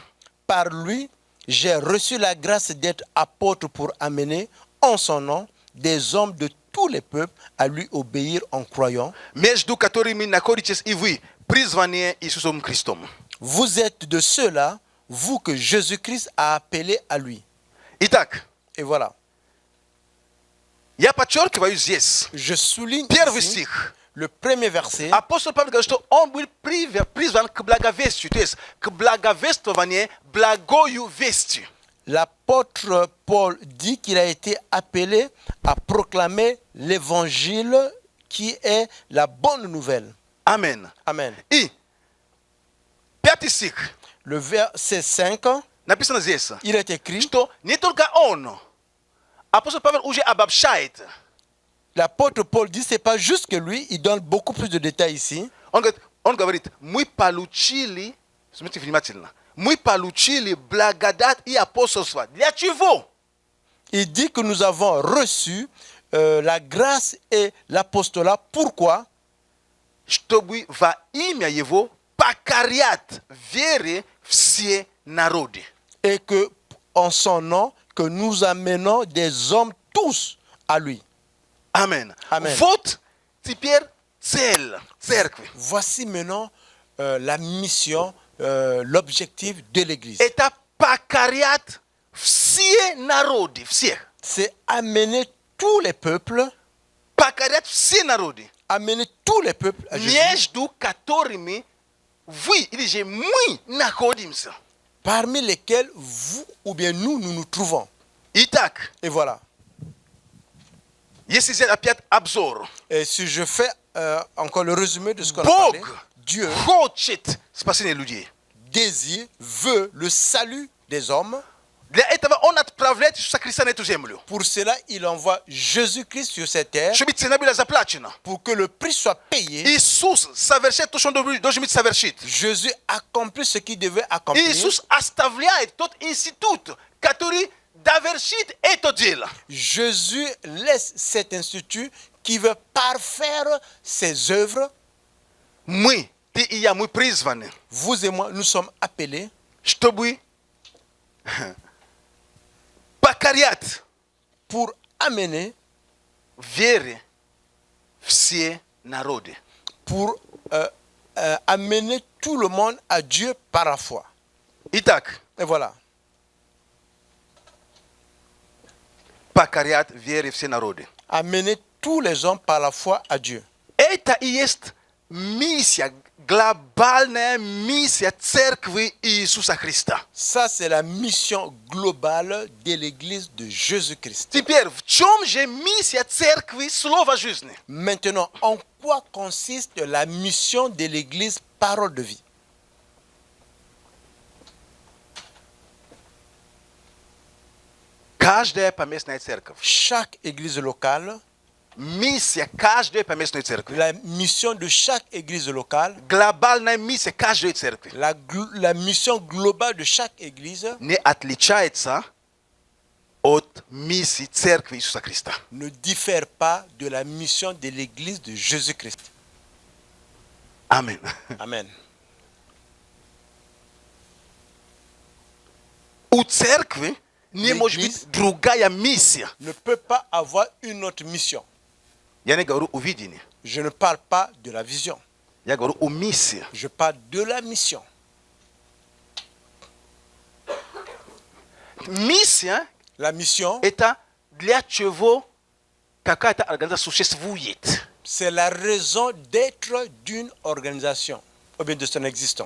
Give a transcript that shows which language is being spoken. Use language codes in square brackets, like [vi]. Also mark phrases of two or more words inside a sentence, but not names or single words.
[fr] Par lui, j'ai reçu la grâce d'être apôtre pour amener en son nom des hommes de tous les peuples à lui obéir en croyant. [ru] Между которыми находитесь и вы, призванные Иисусом Христом. [fr] Vous êtes de ceux-là, vous que Jésus-Christ a appelé à lui. [ru] Итак, [fr] Et voilà. [ru] я подчеркиваю здесь, [fr] Je souligne [ru] первый [fr] ici [ru] стих. [fr] le premier verset. [ru] Апостол Павел говорит, что он был призван к благовестию, то есть к благовествованию, благою вестью. [fr] L'apôtre Paul dit qu'il a été appelé à proclamer l'évangile qui est la bonne nouvelle. [ru] Амен. [fr] Amen. [ru] И пятый стих [fr] Le verset 5, [ru] написано здесь, [fr] il est écrit, [ru] что не только он, апостол Павел уже обобщает. [fr] l'apôtre Paul dit, c'est pas juste que lui, il donne beaucoup plus de détails ici. [ru] Он говорит, мы получили, смотрите внимательно, мы получили благодать и апостольство. Для чего? [fr] Il dit que nous avons reçu la grâce et l'apostolat. Pourquoi? [ru] Чтобы во имя Его покорять вере все народы. [fr] Et que en son nom, que nous amenons des hommes tous à lui. [ru] Амен. [fr] Amen. [ru] Вот теперь цель церкви. [fr] Voici maintenant la mission, l'objectif de l'Église. [ru] Это покорять все народы, всех. [fr] C'est amener tous les peuples, [ru] Покорять все народы, [fr] amener tous les peuples à Jésus, [ru] между которыми вы или же мы находимся. [fr] parmi lesquels vous ou bien nous nous trouvons. [ru] Итак, [fr] Et voilà. [ru] если взять опять обзор, [fr] Et si je fais encore le résumé de ce qu'on a parlé, [ru] Бог [fr] Dieu [ru] хочет спасения людей. [fr] désire, veut le salut des hommes. [ru] Для этого Он отправляет Иисуса Христа на эту землю. [fr] Pour cela, il envoie Jésus-Christ sur cette terre [ru] Чтобы цена была заплачена. [fr] pour que le prix soit payé. [ru] Иисус совершает то, что Он должен совершить. [fr] Jésus accomplit ce qu'il devait accomplir. [ru] Иисус оставляет тот институт, который довершит это дело. [fr] Jésus laisse cet institut qui veut parfaire ses œuvres. [ru] Мы, ты и я, мы призваны, [fr] Vous et moi, nous sommes appelés [ru] чтобы покорять [fr] pour amener, [ru] вере все народы. [fr] pour amener tout le monde à Dieu par la foi. [ru] Итак, [fr] Et voilà. [ru] покорять вере все народы. [fr] Amener tous les hommes par la foi à Dieu. [ru] Это и есть миссия, глобальная миссия Церкви Иисуса Христа. [fr] Ça, c'est la mission globale de l'Église de Jésus-Christ. [ru] Теперь, в чем же миссия Церкви Слова Жизни? [fr] Maintenant, en quoi consiste la mission de l'Église Parole de vie? [ru] Каждая поместная церковь. [fr] Chaque église locale, [ru] Миссия каждой поместной церкви. [fr] la mission de chaque église locale, [ru] Глобальная миссия каждой церкви [fr] la mission globale de chaque église [ru] не отличается от миссии Церкви Иисуса Христа. [fr] ne diffère pas de la mission de l'église de Jésus-Christ. [ru] Аминь. [fr] Amen. [ru] У церкви не может быть другая миссия. [fr] Ne peut pas avoir une autre mission. [ru] Я не говорю о видении. [fr] Je ne parle pas de la vision. [ru] Я говорю о миссии. [fr] Je parle de la mission. [ru] Миссия [fr] La mission, [ru] это для чего какая-то организация существует. [fr] c'est la raison d'être d'une organisation, ou bien de son existence.